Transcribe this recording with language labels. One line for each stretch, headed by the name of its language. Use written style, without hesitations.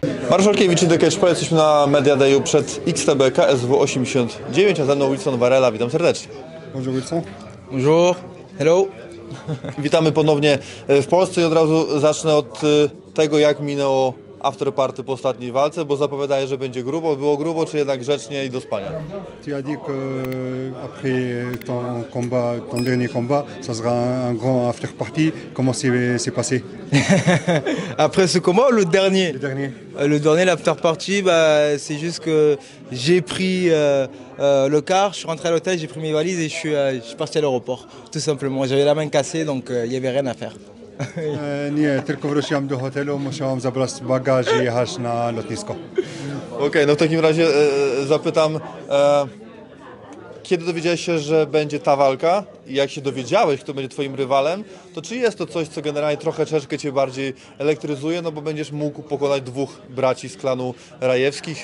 Polish: Marszałkiewicz i Dekeczpa, jesteśmy na Media Dayu przed XTB KSW 89, a ze mną Wilson Varela, witam serdecznie.
French: Bonjour Wilson. Bonjour, hello.
Polish: Witamy ponownie w Polsce i od razu zacznę od tego, jak minęło afterparty po ostatniej walce, bo zapowiadaje, że będzie grubo. Było grubo, czy jednak grzecznie i do spania?
French: Tu as dit qu'après ton combat, ton dernier combat, ça sera un grand after party. Comment c'est passé? Après ce combat, le dernier. Le dernier. Le dernier, l'after party, bah, c'est juste que j'ai pris le car, je suis rentré à l'hôtel, j'ai pris mes valises et je suis parti à l'aéroport. Tout simplement. J'avais la main cassée, donc il n'y avait rien à faire.
Polish: Nie, tylko wróciłem do hotelu, musiałem zabrać bagaż i jechać na lotnisko. Okej, no w takim razie zapytam, kiedy dowiedziałeś się, że będzie ta walka i jak się dowiedziałeś, kto będzie twoim rywalem, to czy jest to coś, co generalnie troszeczkę cię bardziej elektryzuje, no bo będziesz mógł pokonać dwóch braci z klanu Rajewskich.